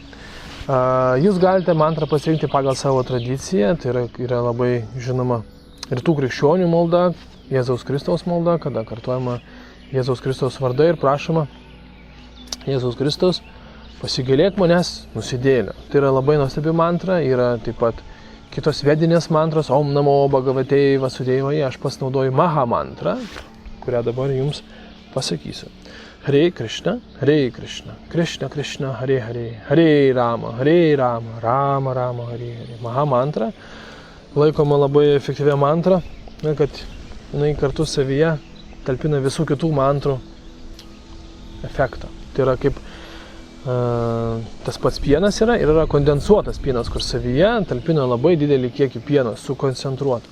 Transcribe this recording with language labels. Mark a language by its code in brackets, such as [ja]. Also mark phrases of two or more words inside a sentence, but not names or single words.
[lt] Jūs galite mantrą pasirinkti pagal savo tradiciją, tai yra labai žinoma rytų krikščionių malda, Jėzaus Kristaus malda, kada kartuojama Jėzaus Kristaus vardą ir prašoma Jėzaus Kristaus, pasigailėk manęs nusidėjėlio. Tai yra labai nuostabi mantra, yra taip pat kitos vedinės mantros, [sa] Om Namo Bhagavate Vasudevai, [lt] aš pasinaudoju Maha mantrą, kurią dabar jums pasakysiu. [sa] Hare Krishna, Krishna Krishna, Hare Hare, Hare Rama, Rama Rama, Hare Hare. [lt] Maha mantra laikoma labai efektyvia mantra, kad jinai kartu savyje talpina visų kitų mantrų efektą. Tai yra kaip tas pats pienas yra ir yra kondensuotas pienas, kur savyje talpina labai didelį kiekį pieno sukoncentruotą.